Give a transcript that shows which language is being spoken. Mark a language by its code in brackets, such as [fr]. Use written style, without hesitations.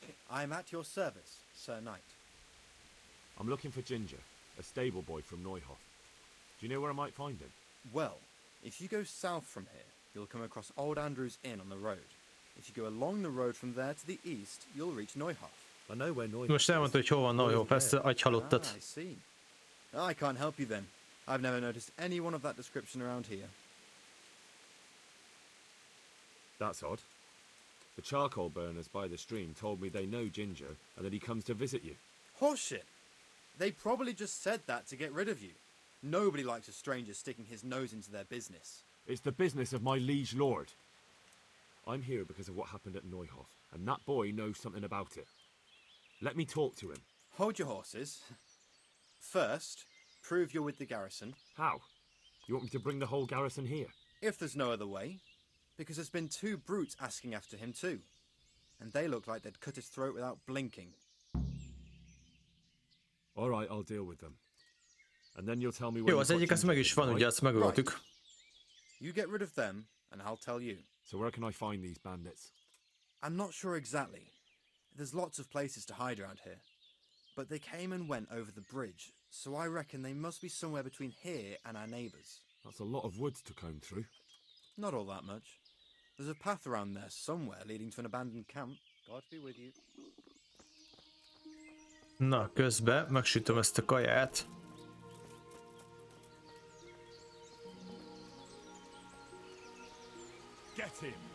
[en] I'm at your service, Sir Knight. I'm looking for Ginger, a stable boy from Neuhof. Do you know where I might find him? Well, if you go south from here, you'll come across Old Andrew's Inn on the road. If you go along the road from there to the east, you'll reach Neuhof. I know where Neuhof [hu] Most elmondta, hogy hol van Neuhof, ezt agyhalottat. [en] I see. I can't help you then. I've never noticed anyone of that description around here. That's odd. The charcoal burners by the stream told me they know Ginger and that he comes to visit you. Horseshit! They probably just said that to get rid of you. Nobody likes a stranger sticking his nose into their business. It's the business of my liege lord. I'm here because of what happened at Neuhof, and that boy knows something about it. Let me talk to him. Hold your horses. First, prove you're with the garrison. How? You want me to bring the whole garrison here? If there's no other way. Because there's been 2 brutes asking after him too. And they look like they'd cut his throat without blinking. All right, I'll deal with them. And then you'll tell me where [hu] Jó, az egyik az meg is van, ugye, azt megöltük. [en] You get rid of them, and I'll tell you. So where can I find these bandits? I'm not sure exactly. There's lots of places to hide around here. But they came and went over the bridge, so I reckon they must be somewhere between here and our neighbours. That's a lot of woods to comb through. Not all that much. There's a path around there somewhere leading to an abandoned camp. God be with you. [hu] Na, közben megsütöm ezt a kaját. [en] Get him!